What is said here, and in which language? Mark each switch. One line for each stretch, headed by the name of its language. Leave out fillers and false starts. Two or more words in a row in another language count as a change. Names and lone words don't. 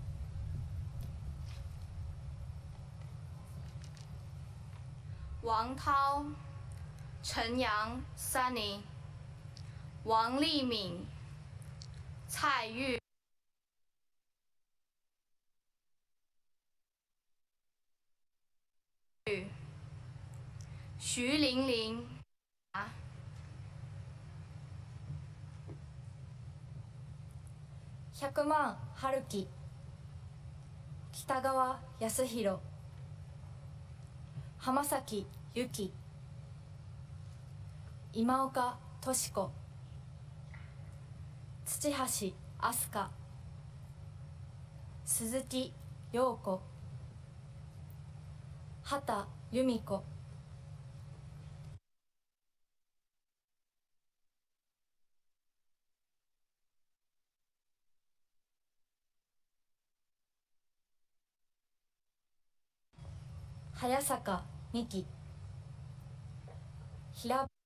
Chinese: 王涛、陈阳 Sunny、王丽敏、蔡玉、徐玲玲、
Japanese: 100万春樹、北川康弘、浜崎由紀、今岡敏子、土橋飛鳥、鈴木陽子、畑由美子、早坂美希、平